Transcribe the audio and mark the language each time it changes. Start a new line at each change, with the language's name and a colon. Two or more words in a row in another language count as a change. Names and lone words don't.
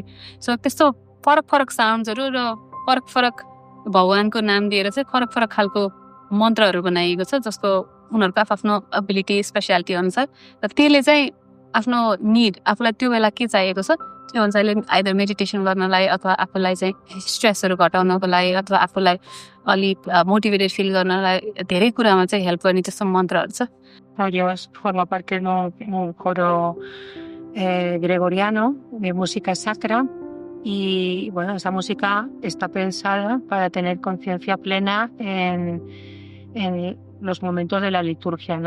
Nepali: सो त्यस्तो फरक फरक साउन्ड्सहरू र फरक फरक भगवानको नाम दिएर चाहिँ फरक फरक खालको मन्त्रहरू बनाइएको छ जसको उनीहरूको आफ्नो
English: ability speciality
Nepali: अनुसार र त्यसले चाहिँ आफ्नो निड आफूलाई त्यो बेला के चाहिएको छ त्यो अनुसारले
English: either meditation
Nepali: गर्नलाई अथवा आफूलाई चाहिँ स्ट्रेसहरू घटाउनको लागि अथवा आफूलाई अलिक
English: motivated feel
Nepali: गर्नलाई धेरै कुरामा चाहिँ हेल्प गर्ने त्यस्तो मन्त्रहरू छ।
Spanish: Dios forma parte de un coro gregoriano de música sacra y bueno, esa música está pensada para tener conciencia plena en los momentos de la liturgia, ¿no?